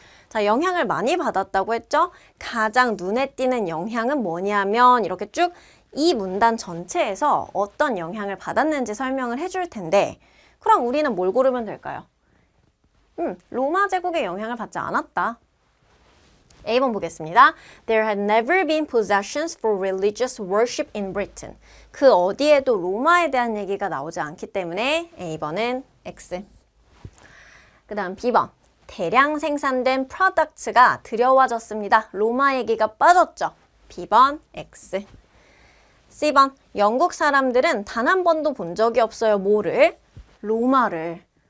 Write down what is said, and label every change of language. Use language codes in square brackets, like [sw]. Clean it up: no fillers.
[ko] 자, 영향을 많이 받았다고 했죠? 가장 눈에 띄는 영향은 뭐냐면 이렇게 쭉 이 문단 전체에서 어떤 영향을 받았는지 설명을 해줄 텐데 그럼 우리는 뭘 고르면 될까요? 로마 제국의 영향을 받지 않았다. A번 보겠습니다. [en] There had never been possessions for religious worship in Britain. [ko] 그 어디에도 로마에 대한 얘기가 나오지 않기 때문에 A번은 X. 그 다음 B번. 대량 생산된 프로덕트가 들여와졌습니다. 로마 얘기가 빠졌죠. B번 X. C번. 영국 사람들은 단 한 번도 본 적이 없어요. 뭐를? 로마를.